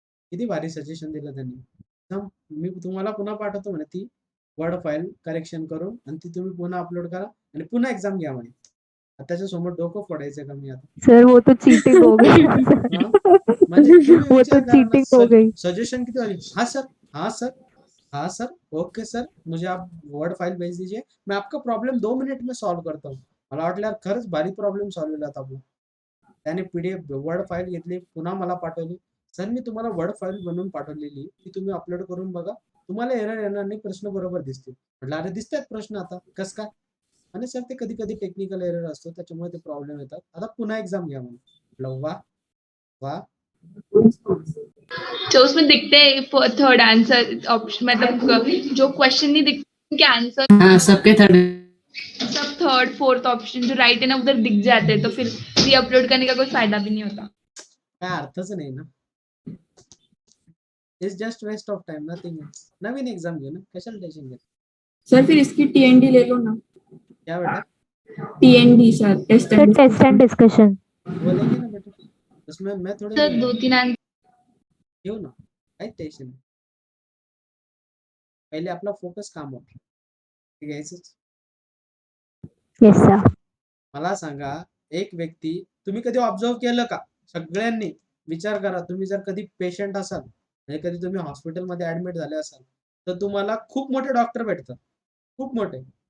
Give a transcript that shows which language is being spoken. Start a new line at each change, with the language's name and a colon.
Marathi: किती भारी सजेशन दिलं त्यांनी। थांब, मी तुम्हाला पुन्हा पाठवतो म्हणे ती वर्ड फाईल करेक्शन करून, आणि ती तुम्ही पुन्हा अपलोड करा आणि पुन्हा एक्झाम घ्या म्हणे। आता त्याच्यासमोर डोकं फोडायचं का मी आता?
Hindi: सर वो तो चीटिंग हो गई ना सर.
Marathi: हा? म्हणजे तुम्ही
Hindi: वो
Marathi: विचार करा ना,
Hindi: चीटिंग हो गई. सजेशन किती वाली, हाँ सर, हाँ सर, हाँ सर, ओके सर, मुझे आप वर्ड फाइल भेज दीजिए, मैं आपका प्रॉब्लेम 2 मिनिट में सॉल्व करता हूँ।
Marathi: मला वाटलं यार खरंच भारी प्रॉब्लेम सॉल्व केला आपला। त्याने पीडीएफ वर्ड फाईल घेतली, पुन्हा मला पाठवली, सर मी तुम्हाला वर्ड फाईल बनवून पाठवलेली, ती तुम्ही अपलोड करून बघा, तुम्हाला एरर येणार नाही, प्रश्न बरोबर दिसतील। म्हटलं अरे दिसतात प्रश्न आता, कस काय? आणि सर ते कधी कधी टेक्निकल एरर असतो, त्याच्यामुळे ते प्रॉब्लेम येतात, आता पुन्हा एक्झाम घ्या म्हणून। म्हटलं वा वा,
Hindi: तो उसमें दिखते हैं थर्ड आंसर ऑप्शन, मतलब जो क्वेश्चन नहीं दिखते उनके आंसर हाँ सबके थर्ड। सब थर्ड फोर्थ ऑप्शन जो राइट है ना उधर दिख जाते हैं, तो फिर री अपलोड करने का कोई फायदा भी नहीं होता।
Marathi: काय अर्थच नाही ना,
English: It's just waste of time, nothing else.
Marathi: Naveen exam घे ना, कशाला टेन्शन घे।
Hindi: सर फिर इसकी TND ले लो ना। क्या बेटा?
English: TND sir, test sir and test and discussion.
Hindi: वो लेंगे ना बेटा, उसमें मैं थोड़े सर 2-3 आंसर
Marathi: घेऊ ना, काही टेन्शन नाही, पहिले आपला फोकस कामावर, ते घ्यायचंच।
English: Yes, sir.
Marathi: मला सांगा, एक व्यक्ती, तुम्ही कधी ऑब्झर्व केलं का, सगळ्यांनी विचार करा, तुम्ही जर कधी पेशंट असाल आणि कधी तुम्ही हॉस्पिटलमध्ये ऍडमिट झाले असाल, तर तुम्हाला खूप मोठे डॉक्टर भेटतात, खूप मोठे,